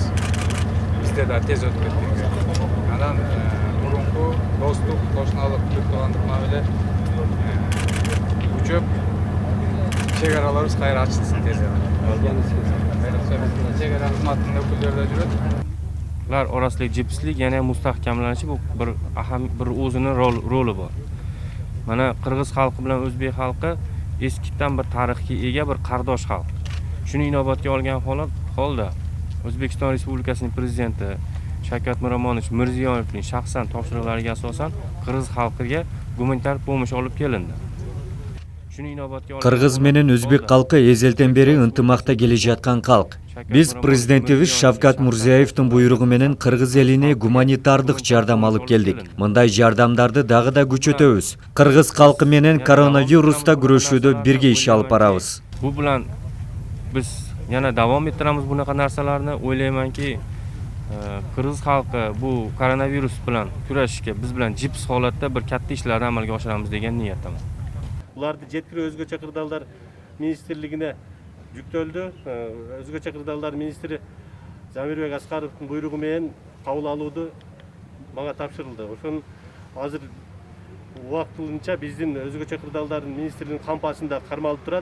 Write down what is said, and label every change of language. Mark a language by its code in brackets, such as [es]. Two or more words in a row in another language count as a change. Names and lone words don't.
[ky] Бизде да тез өтүп кеткенге. Анан мурунку достук, кошуналык, туугандык мамиле күчөп, чек араларыбыз кайра ачылсын тез арада. Айрыкча биздин чек ара кызматынын өкүлдөрү да жүрөт. [uz] Ular orasidagi jipslik yana mustahkamlanishi bu bir o'zining roli bor. Mana qirg'iz xalqi bilan o'zbek xalqi eskidan bir tarixga ega bir qardosh xalq. Shuni inobatga olgan holda O'zbekiston Respublikasining prezidenti Shavkat Mirziyoyevning shaxsan topshiriqlariga asosan qirg'iz xalqiga gumanitar pomosh olib kelindi. [ky] Qirg'iz менен өзбек калкы эзелтен бери ынтымакта келе жаткан калк. Биз президентибиз Шавкат Мурзиевдин буйругу менен кыргыз элине гуманитардык жардам алып келдик. Мындай жардамдарды дагы да күчөтөбүз. Кыргыз калкы менен коронавируста күрөшүүдө бирге иш алып барабыз. [uz] Bu bilan biz yana davom ettiramiz bunaqa narsalarni. O'ylaymanki, Qirg'iz xalqi bu koronavirus bilan kurashishga biz bilan jips holatda bir katta ishlarni amalga oshiramiz degan niyatdaman. [ky] Буларды жеткирүү өзгөчө кырдаалдар министрлигине жүктөлдү. Өзгөчө кырдаалдар министри Замирбек Аскаровдун буйругу менен кабыл алууду мага тапшырылды. Ошон азыр убактылынча биздин өзгөчө кырдаалдардын министринин кампасында кармалып турат.